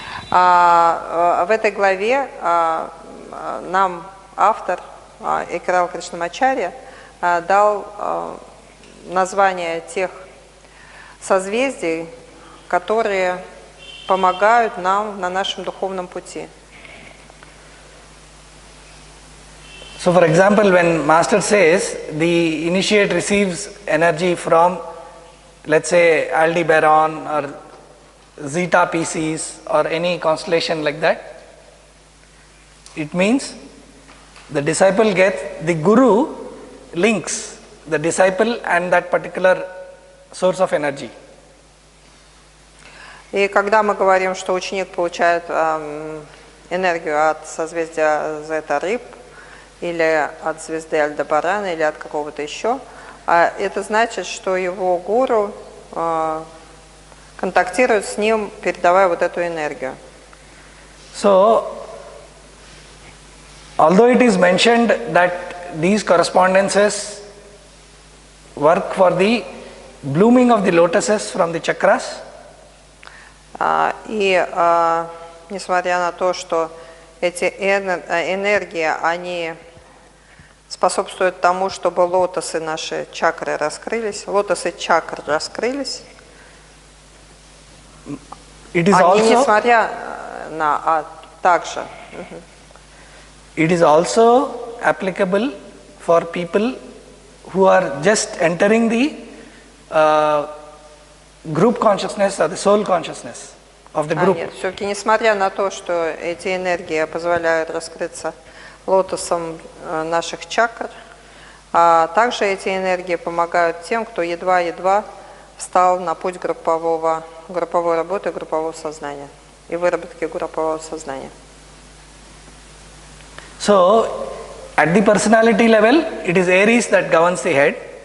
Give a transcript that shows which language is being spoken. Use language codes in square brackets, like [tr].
[ru] В этой главе нам автор Экарал Кришнамачарья дал название тех созвездий, которые помогают нам на нашем духовном пути. [en] So for example, when Master says the initiate receives energy from, let's say, Aldebaran or Zeta Pisces or any constellation like that, it means the disciple gets, the guru links the disciple and that particular source of energy. [ru] И когда мы говорим, что ученик получает энергию от созвездия Зета Рыб, или от звезды Альдебарана, или от какого-то еще, это значит, что его гуру контактирует с ним, передавая вот эту энергию. [en] So, although it is mentioned that these correspondences work for the blooming of the lotuses from the chakras, [ru] и несмотря на то, что эти энергии, они способствуют тому, чтобы лотосы наши чакры раскрылись, лотосы чакр раскрылись. [en] It is [ru] они [en] also, [ru] несмотря на, также. [en] It is also applicable for people who are just entering the group consciousness or the soul consciousness of the group. [ru] Нет, все-таки несмотря на то, что эти энергии позволяют раскрыться лотосом наших чакр, также эти энергии помогают тем, кто едва-едва встал на путь групповой работы, группового сознания и выработки группового сознания. [en] So, at the personality level, it is Aries that governs the head.